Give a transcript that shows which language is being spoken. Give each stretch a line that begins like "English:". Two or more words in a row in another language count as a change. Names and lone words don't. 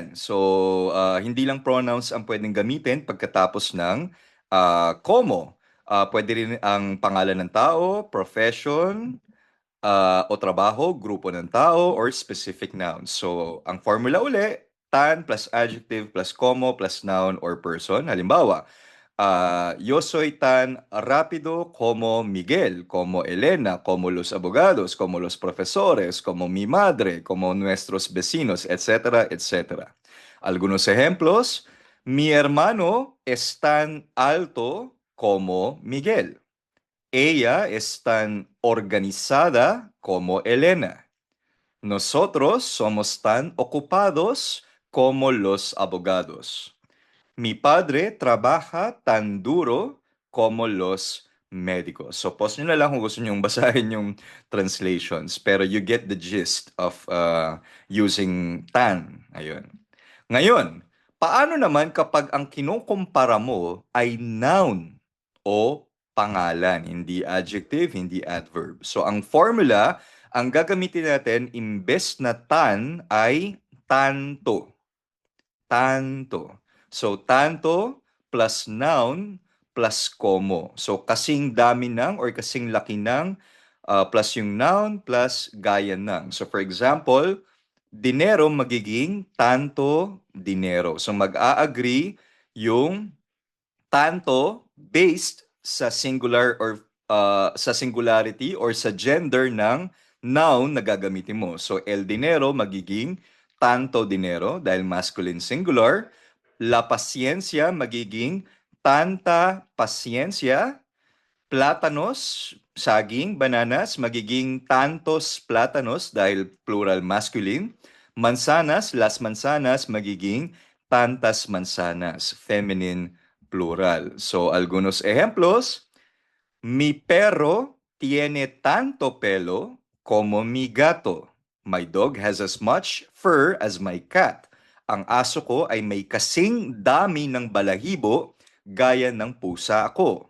Filipino: So, hindi lang pronouns ang pwedeng gamitin pagkatapos ng como. Pwede rin ang pangalan ng tao, profession, o trabaho, grupo ng tao,
English: or specific nouns. So,
Filipino: ang formula uli,
English: tan plus adjective plus como plus noun or person.
Filipino: Halimbawa,
Spanish: yo soy tan rápido como Miguel, como Elena, como los abogados, como los profesores, como mi madre, como nuestros vecinos, etcétera, etcétera. Algunos ejemplos. Mi hermano es tan alto como Miguel. Ella es tan organizada como Elena. Nosotros somos tan ocupados como los abogados. Mi padre trabaja tan duro como los médicos.
Filipino: So, pause nyo na lang kung gusto nyo basahin yung translations.
English: Pero you get the gist of using tan. Ayun.
Filipino: Ngayon, paano naman kapag ang kinukumpara mo ay noun o pangalan, hindi adjective, hindi adverb? So, ang formula, ang gagamitin natin, imbes na tan ay tanto.
Spanish: Tanto.
English: So, tanto plus noun plus como.
Filipino: So, kasing dami ng or kasing laki ng plus yung noun plus gaya ng.
English: So, for example,
Spanish: dinero magiging tanto dinero.
Filipino: So, mag-a-agree yung tanto based sa singular or sa singularity or sa gender ng noun na gagamitin mo. So,
Spanish: el dinero magiging tanto dinero dahil
English: masculine singular.
Spanish: La paciencia magiging tanta paciencia.
Filipino: Plátanos, saging, bananas, magiging
Spanish: tantos plátanos
Filipino: dahil
English: plural masculine.
Spanish: Mansanas, las mansanas, magiging tantas mansanas,
English: feminine plural. So,
Spanish: algunos ejemplos. Mi perro tiene tanto pelo como mi gato.
English: My dog has as much fur as my cat.
Filipino: Ang aso ko ay may kasing dami ng balahibo gaya ng pusa ako.